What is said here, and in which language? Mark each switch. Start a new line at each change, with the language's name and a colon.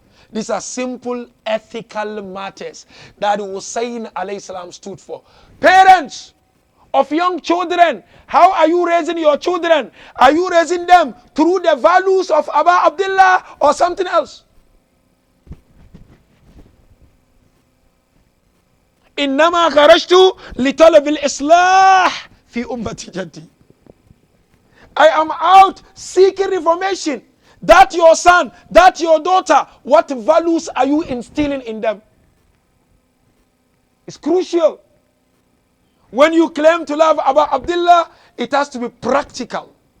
English: These are simple ethical matters that Hussain alayhi salam stood for. Parents of young children, how are you raising your children? Are you raising them through the values of Abu Abdullah or something else?
Arabic: إنما خرجت لطلب الإصلاح في أمتي جدي.
English: I am out seeking reformation. That your son, that your daughter, what values are you instilling in them? It's crucial. When you claim to love Abu Abdullah, it has to be practical.